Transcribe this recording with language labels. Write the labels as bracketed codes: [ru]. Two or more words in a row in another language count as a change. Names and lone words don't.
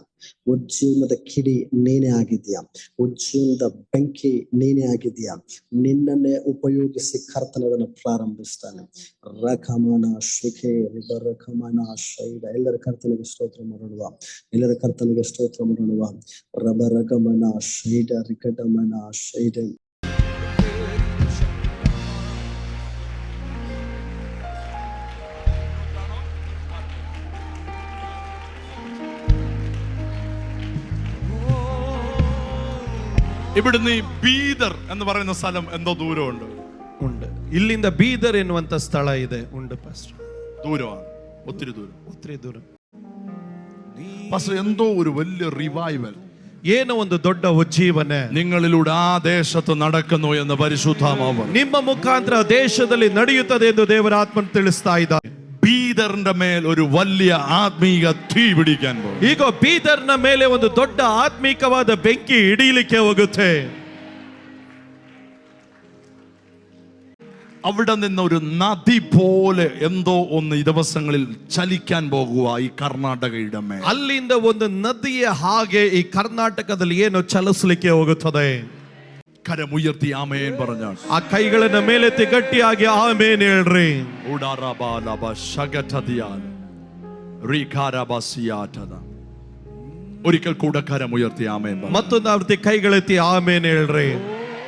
[kn] ಉಜ್ಜೀವನದ ಕಿಡಿ ನೀನೇ ಆಗಿದ್ಯಾ, ಉಜ್ಜೀವನದ ಬೆಂಕಿ ನೀನೇ ಆಗಿದ್ಯಾ. ನಿನ್ನನ್ನೇ ಉಪಯೋಗಿಸಿ ಕರ್ತನದನ್ನು ಪ್ರಾರಂಭಿಸ್ತಾನೆ. ರಕಮನ ಶಿಖೆ ರಕಮನ ಶೈಡ. ಎಲ್ಲರ ಕರ್ತನಿಗೆ ಸ್ತೋತ್ರ ಮಾಡೋಣ, ಎಲ್ಲರ ಕರ್ತನಿಗೆ ಸ್ತೋತ್ರ ಮಾಡೋಣ. ರಬರಗಮನ ಶೈಡ ರಿಕಟಮನ ಶೈಡ. [ml] ഇവിടുന്ന് ഈ ബീദർ എന്ന് പറയുന്ന സ്ഥലം എന്തോ ദൂരമുണ്ട്. [kn] ಇಲ್ಲಿಂದ ಬೀದರ್ ಎನ್ನುವಂತ ಸ್ಥಳ ಇದೆ. ಉಂಟು ಪಾಸ್ಟರ್, [ml] ദൂരമാണ്, ഒത്തിരി ദൂരം. ഒത്തിരി ദൂര. പാസ്റ്റർ, എന്തോ ഒരു വലിയ റിവൈവൽ, [kn] ಏನೋ ಒಂದು ದೊಡ್ಡ ಉಜ್ಜೀವನೆ [ml] നിങ്ങളിലൂടെ ആ ദേശത്ത് നടക്കുന്നു എന്ന് പരിശുദ്ധാത്മാവ് [kn] ನಿಮ್ಮ ಮುಖಾಂತರ ದೇಶದಲ್ಲಿ ನಡೆಯುತ್ತದೆ ಎಂದು ದೇವರ ಆತ್ಮ ತಿಳಿಸ್ತಾ ಇದ್ದಾರೆ. [ml] ബീദറിന്റെ മേൽ ഒരു വലിയ ആത്മീക തീ പിടിക്കാൻ പോകും. [kn] ಈಗ ಬೀದರ್ನ ಮೇಲೆ ಒಂದು ದೊಡ್ಡ ಆತ್ಮಿಕವಾದ ಬೆಂಕಿ ಹಿಡಿಯಲಿಕ್ಕೆ ಹೋಗುತ್ತೆ. [ml] അവിടെ നിന്ന് ഒരു നദി പോലെ എന്തോ ഒന്ന് ഈ ദിവസങ്ങളിൽ ചലിക്കാൻ പോകുക ഈ കർണാടകയുടെ മേൽ. [kn] ಅಲ್ಲಿಂದ ಒಂದು ನದಿಯ ಹಾಗೆ ಈ ಕರ್ನಾಟಕದಲ್ಲಿ ಏನೋ ಚಲಿಸಲಿಕ್ಕೆ ಹೋಗುತ್ತದೆ. [ml] കരമുയർത്തി ആമേൻ പറഞ്ഞാൽ [kn] ಆ ಕೈಗಳನ್ನ ಮೇಲೆತ್ತಿ ಗಟ್ಟಿಯಾಗಿ ಆಮೇನ್ ಹೇಳ್ರಿ. [ml] ഒരിക്കൽ കൂടെ കരമുയർത്തി ആമേൻ. [kn] ಮತ್ತೊಂದು ಆವೃತ್ತಿ ಕೈಗಳೆತ್ತಿ ಆಮೇನ್ ಹೇಳ್ರಿ.